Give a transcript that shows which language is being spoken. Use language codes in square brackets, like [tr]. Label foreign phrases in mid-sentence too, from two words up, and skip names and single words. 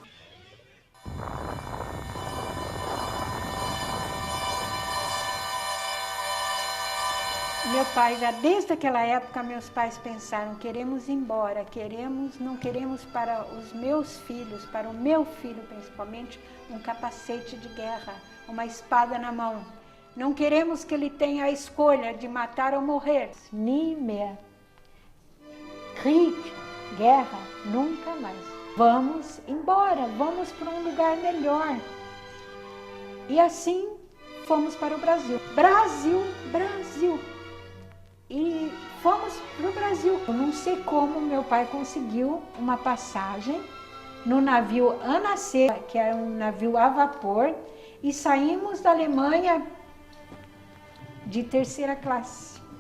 [pt] Meu pai, já desde aquela época, meus pais pensaram: queremos ir embora, não queremos para os meus filhos, para o meu filho principalmente, um capacete de guerra, uma espada na mão. Não queremos que ele tenha a escolha de matar ou morrer. [de] Nie mehr. Krieg, [pt] guerra, nunca mais. Vamos embora, vamos para um lugar melhor. E assim fomos para o Brasil. Brasil. E fomos para o Brasil. Eu não sei como meu pai conseguiu uma passagem no navio Ana C, que era um navio a vapor, e saímos da Alemanha de terceira classe,